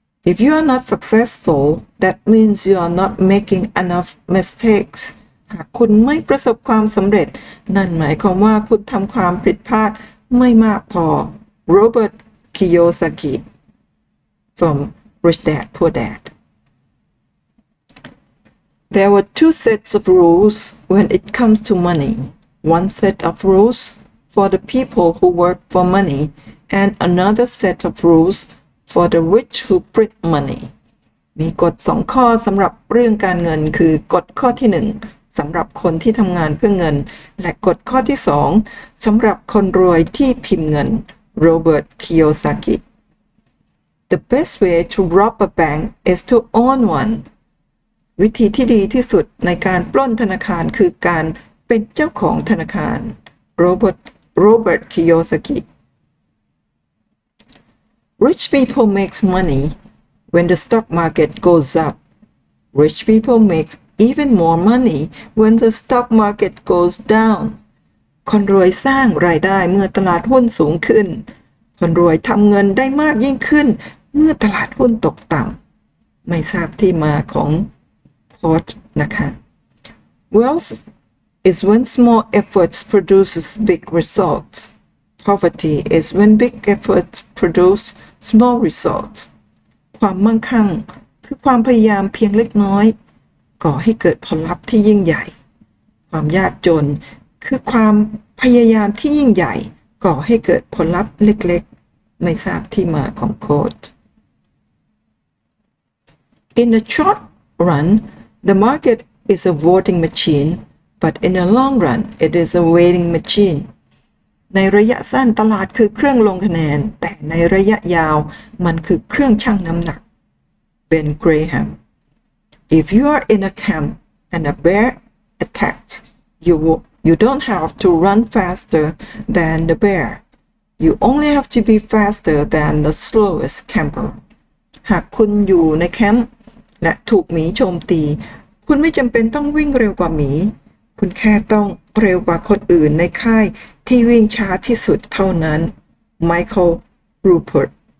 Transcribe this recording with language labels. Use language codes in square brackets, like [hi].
[en] If you are not successful that means you are not making enough mistakes [th] หากคุณไม่ประสบความสำเร็จนั่นหมายความว่าคุณทำความผิดพลาดไม่มากพอ [en] Robert Kiyosaki from Rich Dad Poor Dad There were two sets of rules when it comes to money. One set of rules for the people who work for money and another set of rules for the rich who print money. [th] มีกฎ2 ข้อสำหรับเรื่องการเงินคือกฎข้อที่1สำหรับคนที่ทำงานเพื่อเงินและกฎข้อที่2สำหรับคนรวยที่พิมพ์เงิน Robert Kiyosaki [en] The best way to rob a bank is to own one. [th] วิธีที่ดีที่สุดในการปล้นธนาคารคือการเป็นเจ้าของธนาคาร Robert Kiyosaki [en] Rich people makes money when the stock market goes up. Rich people make even more money when the stock market goes down. [th] คนรวยสร้างรายได้เมื่อตลาดหุ้นสูงขึ้นคนรวยทำเงินได้มากยิ่งขึ้นเมื่อตลาดหุ้นตกต่ำไม่ทราบที่มาของนะคะ [en] Wealth is when small efforts produces big results. Poverty is when big efforts produce small results. [th] ความมั่งคั่งคือความพยายามเพียงเล็กน้อยก่อให้เกิดผลลัพธ์ที่ยิ่งใหญ่ความยากจนคือความพยายามที่ยิ่งใหญ่ก่อให้เกิดผลลัพธ์เล็กๆไม่ทราบที่มาของโค้ด [en] In the short run,The market is a voting machine, but in the long run, it is a weighing machine. [th] ในระยะสั้นตลาดคือเครื่องลงคะแนนแต่ในระยะยาวมันคือเครื่องชั่งน้ำหนัก Ben Graham [en] If you are in a camp and a bear attacks, you don't have to run faster than the bear. You only have to be faster than the slowest camper. [th] หากคุณอยู่ในแคมป์และถูกหมีโจมตีคุณไม่จำเป็นต้องวิ่งเร็วกว่าหมีคุณแค่ต้องเร็วกว่าคนอื่นในค่ายที่วิ่งช้าที่สุดเท่านั้น Michael Rupert